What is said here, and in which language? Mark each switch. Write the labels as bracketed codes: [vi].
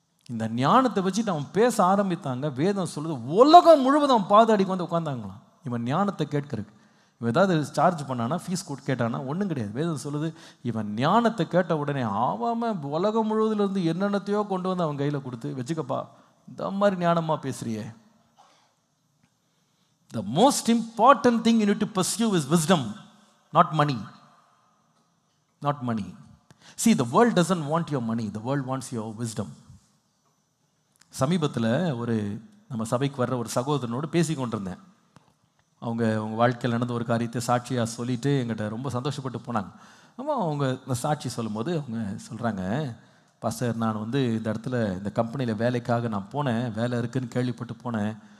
[ta] இந்த ஞானத்தை வச்சுட்டு அவன் பேச ஆரம்பித்தாங்க. வேதம் சொல்லுது, உலகம் முழுவதும் அவன் பாதாடிக்கு வந்து உட்காந்தாங்களாம் இவன் ஞானத்தை கேட்கறதுக்கு. இவன் ஏதாவது சார்ஜ் பண்ணானா, ஃபீஸ் கொடுத்து கேட்டானா, ஒன்றும் கிடையாது. வேதம் சொல்லுது, இவன் ஞானத்தை கேட்ட உடனே ஆவாம உலகம் முழுவதுலேருந்து என்னென்னத்தையோ கொண்டு வந்து அவன் கையில் கொடுத்து, வச்சுக்கப்பா, இந்த மாதிரி ஞானமாக பேசுறியே. [en] The most important thing you need to pursue is wisdom, not money. Not money. See, the world doesn't want your money. The world wants your wisdom. [ta] சமீபத்தில் ஒரு நம்ம சபைக்கு வர்ற ஒரு சகோதரனோடு பேசி கொண்டிருந்தேன். அவங்க வாழ்க்கையில் நடந்த ஒரு காரியத்தை சாட்சியாக சொல்லிட்டு எங்கிட்ட ரொம்ப சந்தோஷப்பட்டு போனாங்க. ஆமாம், அவங்க இந்த சாட்சி சொல்லும்போது அவங்க சொல்கிறாங்க, பாஸ்டர், நான் வந்து இந்த இடத்துல இந்த கம்பெனியில் வேலைக்காக நான் போனேன், வேலை இருக்குதுன்னு கேள்விப்பட்டு போனேன்.